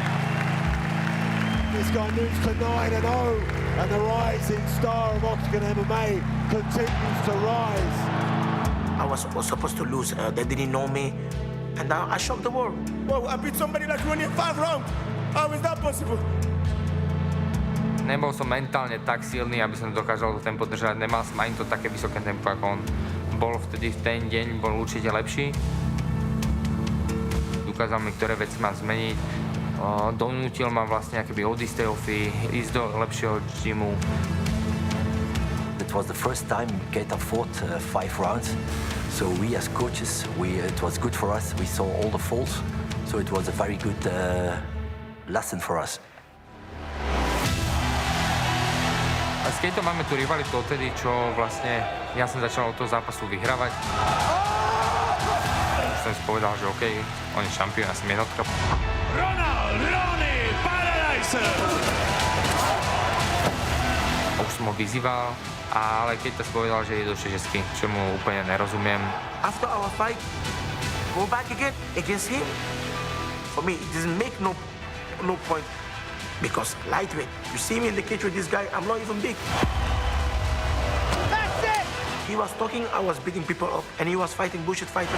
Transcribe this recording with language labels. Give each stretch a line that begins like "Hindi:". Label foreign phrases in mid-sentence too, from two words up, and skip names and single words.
English: This guy moves to 9-0, and the rising star of Oktagon MMA continues to rise. I was supposed to lose. They didn't know me, and now I shocked the world. Whoa, I beat somebody like RONY in 5 rounds. How is that possible?
Slovak: Nebol som mentálne tak silný, aby som dokázal to tempo držať. Nemal som ani to také vysoké tempo, ako on bol vtedy v ten deň, bol určite lepší. Ukázal mi, ktoré veci mám zmeniť. Donútil ma vlastne akoby odísť tej ofy, ísť do lepšieho gymu.
English: It was the first time Keita fought 5 rounds, so we as coaches, it was good for us. We saw all the faults, so it was a very good lesson for us.
Slovak: A s Keitou máme tu rivalitu odtedy, čo vlastne ja som začal od toho zápasu vyhrávať. Už som si povedal, že OK, on je šampión, ja som jednotka. RONY, Paradise. Už som ho vyzýval, ale Keita si povedal, že je do 60, čo mu úplne nerozumiem.
English: After our fight, go back again against him. For me, it doesn't make no point. Because lightweight, you see me in the cage with this guy, I'm not even big. That's it! He was talking, I was beating people up, and he was fighting bullshit fighters.